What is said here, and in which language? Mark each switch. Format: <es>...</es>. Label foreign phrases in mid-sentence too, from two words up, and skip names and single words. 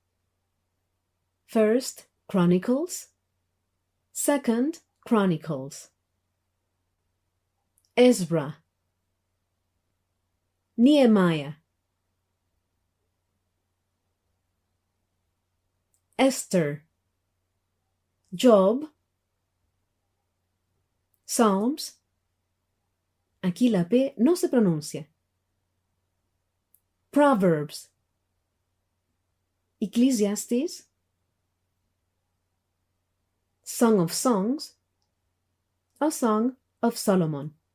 <en>1 Chronicles, 2 Chronicles, Ezra, Nehemiah, Esther, Job, Psalms,</en> <es>aquí la P no se pronuncia,</es> <en>Proverbs, Ecclesiastes, Song of Songs, A Song of Solomon,</en>